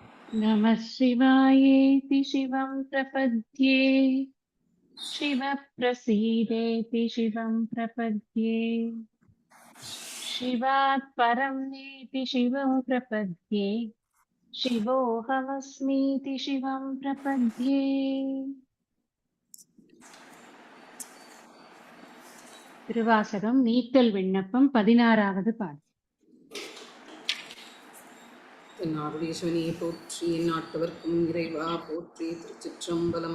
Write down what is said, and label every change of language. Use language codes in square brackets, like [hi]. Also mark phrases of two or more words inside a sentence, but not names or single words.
[sa] नमः शिवायेति शिवं प्रपद्ये शिवः प्रसीदेति शिवं प्रपद्ये शिवात् परं नेति शिवं प्रपद्ये शिवोऽहमस्मीति शिवं प्रपद्ये [ta] திருவாசகம் நீத்தல் விண்ணப்பம் 16வது பாடல். தென்னாடுடைய போற்றி எந்நாட்டவர்க்கும் இறைவா போற்றி. திருச்சிற்றம்பலம்.